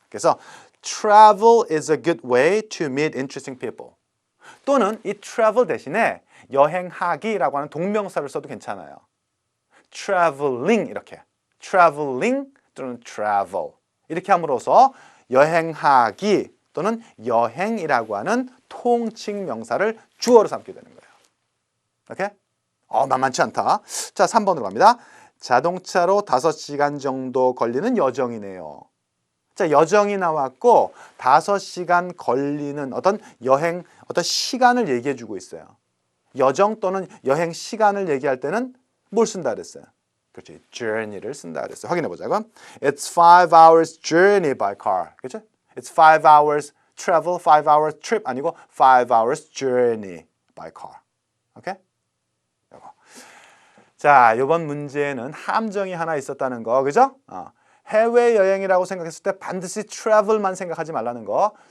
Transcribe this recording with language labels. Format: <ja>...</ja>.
<ko>그래서</ko> <en>travel is a good way to meet interesting people.</en> <ko>또는 이 travel 대신에 여행하기라고 하는 동명사를 써도 괜찮아요.</ko> <en>traveling</en> <ko>이렇게.</ko> <en>traveling 또는 travel.</en> <ko>이렇게 함으로써 여행하기 또는 여행이라고 하는 통칭 명사를 주어로 삼게 되는 거예요. 오케이? 만만치 않다. 자, 3번으로 갑니다. 자동차로 5시간 정도 걸리는 여정이네요. 자, 여정이 나왔고 5시간 걸리는 어떤 여행, 어떤 시간을 얘기해 주고 있어요. 여정 또는 여행 시간을 얘기할 때는 뭘 쓴다 그랬어요? 그렇지, journey를 쓴다 그랬어요. 확인해 보자고.</ko> <en>It's 5 hours journey by car.</en> <ko>그렇죠?</ko> <en>It's 5 hours travel, 5 hours trip</en> <ko>아니고</ko> <en>5 hours journey by car.</en> <ko>오케이? 요거. 자, 이번 문제는 함정이 하나 있었다는 거, 그죠? 해외여행이라고 생각했을 때 반드시 travel만 생각하지 말라는 거.</ko>